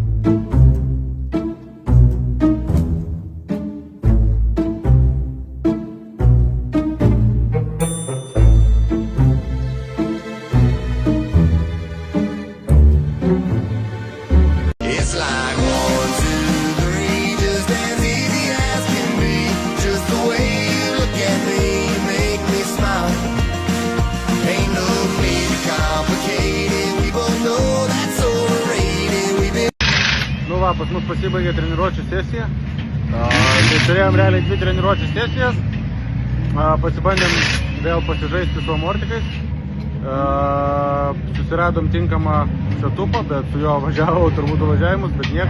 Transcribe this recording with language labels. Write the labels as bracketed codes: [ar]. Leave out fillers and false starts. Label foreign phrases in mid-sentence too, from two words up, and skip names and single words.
[en] It's like 1, 2, 3, just as easy as can be. Just the way you look at me, make me smile. Ain't no need to complicate it. We both know that's overrated. We've been. [lt] Nu va, pas mus pasibaigė treniruočių sesija. Tai turėjom realiai 2 treniruočių sesijas. Pasibandėm vėl pasižaisti su amortikais. Susiradom tinkamą setupą, bet su juo važiavau turbūt važiavimus, bet nieko.